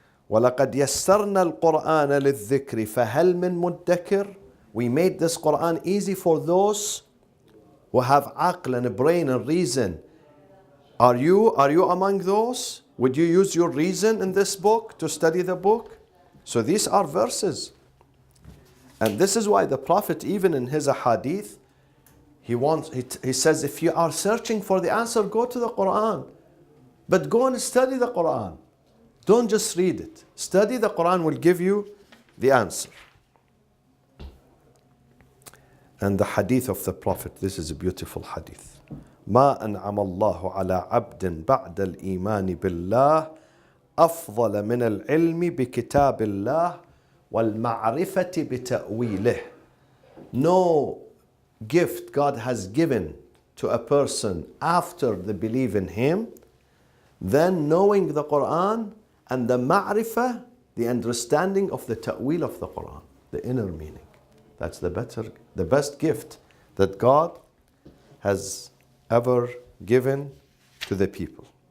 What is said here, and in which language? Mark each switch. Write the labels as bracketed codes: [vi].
[ar] ولقد يسرنا القرآن للذكر فهل من مدكر. [en] We made this Quran easy for those who have aql and a brain and reason. Are you among those? Would you use your reason in this book to study the book? So these are verses. And this is why the Prophet, even in his hadith, he says, if you are searching for the answer, go to the Quran. But go and study the Quran. Don't just read it. Study the Quran will give you the answer. And the hadith of the Prophet, this is a beautiful hadith. [ar] ما أنعم الله على عبد بعد الإيمان بالله أفضل من العلم بكتاب الله والمعرفة بتأويله. [en] No gift God has given to a person after the belief in Him than knowing the Quran and the ma'rifah, the understanding of the ta'wil of the Quran, the inner meaning. That's the best gift that God has ever given to the people.